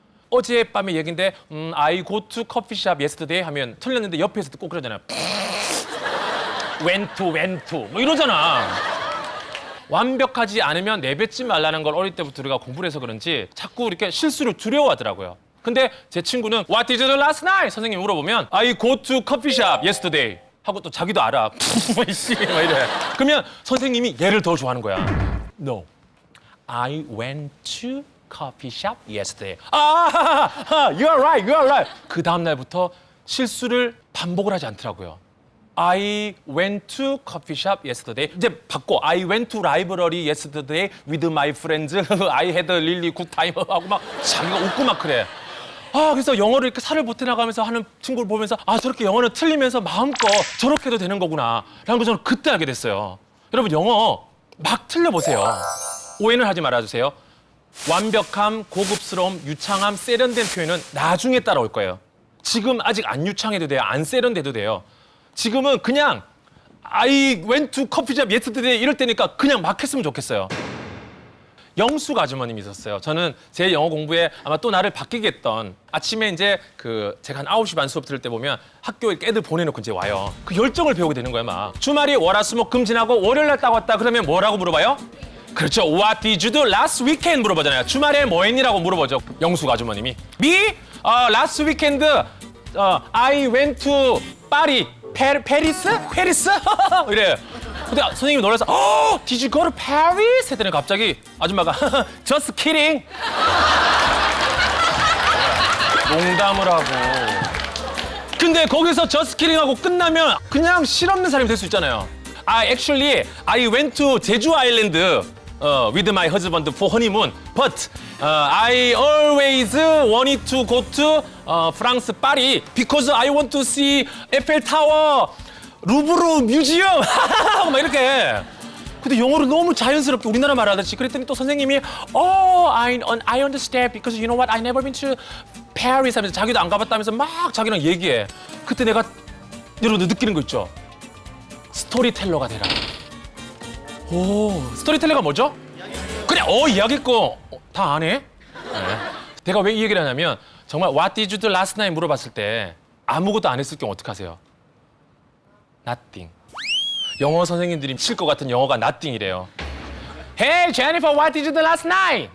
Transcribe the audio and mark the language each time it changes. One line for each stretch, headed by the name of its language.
Korean: 어젯밤의 얘긴데
English: I go to coffee shop yesterday
Korean: 하면 틀렸는데 옆에서 꼭 그러잖아요.
English: went to
Korean: 뭐 이러잖아. 완벽하지 않으면 내뱉지 말라는 걸 어릴 때부터 우리가 공부를 해서 그런지 자꾸 이렇게 실수를 두려워하더라고요. 근데 제 친구는
English: What did you do last night?
Korean: 선생님이 물어보면
English: I go to coffee shop yesterday
Korean: 하고 또 자기도 알아. 씨, 막 이래. 그러면 선생님이 얘를 더 좋아하는 거야.
English: No, I went to coffee shop yesterday. You're right.
Korean: 그 다음 날부터 실수를 반복을 하지 않더라고요.
English: I went to coffee shop yesterday.
Korean: 이제 바꿔.
English: I went to library yesterday with my friends. I had a really good time.
Korean: 하고 막 자기가 웃고 막 그래. 그래서 영어를 이렇게 살을 보태나가면서 하는 친구를 보면서 저렇게 영어는 틀리면서 마음껏 저렇게 해도 되는 거구나 라는 걸 저는 그때 알게 됐어요. 여러분 영어 막 틀려보세요. 오해는 하지 말아주세요. 완벽함, 고급스러움, 유창함, 세련된 표현은 나중에 따라올 거예요. 지금 아직 안 유창해도 돼요. 안 세련돼도 돼요. 지금은 그냥
English: I went to coffee shop yesterday
Korean: 이럴 때니까 그냥 막 했으면 좋겠어요. 영숙 아주머님이 있었어요. 저는 제 영어 공부에 아마 또 나를 바뀌게 했던 아침에 이제 제가 한 9시 반 수업 들을 때 보면 학교에 애들 보내놓고 이제 와요. 그 열정을 배우게 되는 거예요, 막. 주말이 월화수목 지나고 월요일 날 딱 왔다 그러면 뭐라고 물어봐요? 그렇죠.
English: What did you do last weekend
Korean: 물어보잖아요. 주말에 뭐 했니라고 물어보죠. 영숙 아주머님이. Me?
English: Last weekend I went to 파리.
Korean: 페리스? 이래. 근데 선생님이 놀라서
English: Did you go to Paris?
Korean: 했더니 갑자기 아줌마가
English: Just kidding.
Korean: 농담을 하고. 근데 거기서
English: Just kidding
Korean: 하고 끝나면 그냥 실없는 사람이 될 수 있잖아요.
English: Actually, I went to 제주 아일랜드 with my husband for honeymoon. But I always wanted to go to France, 파리 because I want to see 에펠 타워, 루브르 뮤지엄
Korean: 막 이렇게. 근데 영어를 너무 자연스럽게 우리나라 말하듯이 그랬더니 또 선생님이
English: I understand because you know what I never been to Paris
Korean: 하면서 자기도 안 가봤다면서 막 자기랑 얘기해. 그때 내가 여러분들 느끼는 거 있죠? 스토리텔러가 되라. 스토리텔러가 뭐죠? 그냥 이야기했고 다 안 해? 네. 내가 왜 이 얘기를 하냐면 정말
English: What did you do last night
Korean: 물어봤을 때 아무것도 안 했을 경우 어떡하세요?
English: Nothing.
Korean: 영어 선생님들이 칠 것 같은 영어가 nothing이래요.
English: Hey Jennifer, what did you do last night?